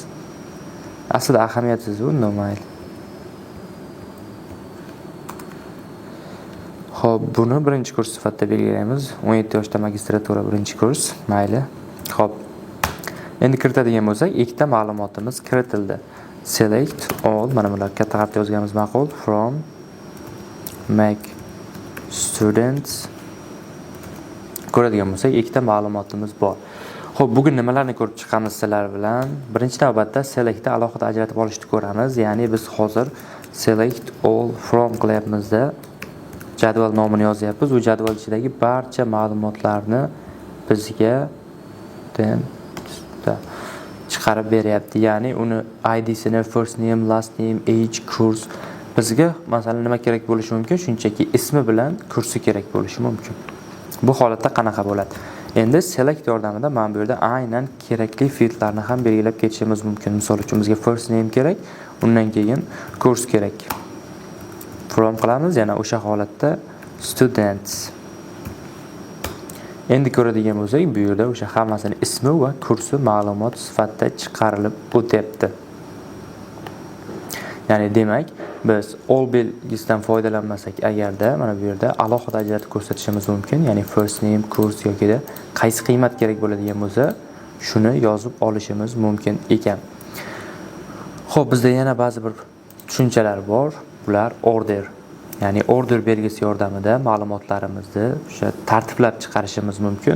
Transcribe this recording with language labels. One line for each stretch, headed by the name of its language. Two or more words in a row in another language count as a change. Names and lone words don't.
Uzbek: Aslida ahamiyatsiz u, mayli. Xo'p, buni 1-kurs sifatida belgilaymiz. 17 yoshda magistratura 1-kurs, mayli. Xo'p. Endi kiritadigan bo'lsak, ikkita ma'lumotimiz kiritildi.
English: Select all,
Uzbek: mana bular katta harfda yozganimiz ma'qul.
English: From Mac students.
Uzbek: Ko'radigan bo'lsak, ikkita ma'lumotimiz bor. Xo'p, bugun nimalarni ko'rib chiqamiz sizlar bilan? Birinchi navbatda selectni alohida ajratib olishni ko'ramiz. Ya'ni biz hozir
English: select all from
Uzbek: qilyapmizda jadval nomini yozyapmiz. U jadval ichidagi barcha ma'lumotlarni bizga chiqarib beryapti. Ya'ni uni ID'sini,
English: first name, last name, age,
Uzbek: kurs. Bizga masalan nima kerak bo'lishi mumkin? Shunchaki ismi bilan kursi kerak bo'lishi mumkin. Bu holatda qanaqa bo'ladi? Endi select yordamida mana bu yerda aynan kerakli fieldlarni ham belgilab ketishimiz mumkin. Misol uchun bizga
English: first name
Uzbek: kerak, undan keyin kurs kerak. From qilamiz, yana o'sha holatda students. Endi ko'radigan bo'lsak, bu yerda o'sha hammasini ismi va kursi ma'lumot sifatida chiqarilib o'tyapti. Ya'ni demak, biz all belgisidan foydalanmasak agarda mana bu yerda alohida ajratib ko'rsatishimiz mumkin. Ya'ni
English: first name,
Uzbek: kurs yoki qaysi qiymat kerak bo'ladigan bo'lsa, shuni yozib olishimiz mumkin ekan. Xo'p, bizda yana ba'zi bir tushunchalar bor. Bular order. Ya'ni order belgisi yordamida ma'lumotlarimizni o'sha tartiblab chiqarishimiz mumkin.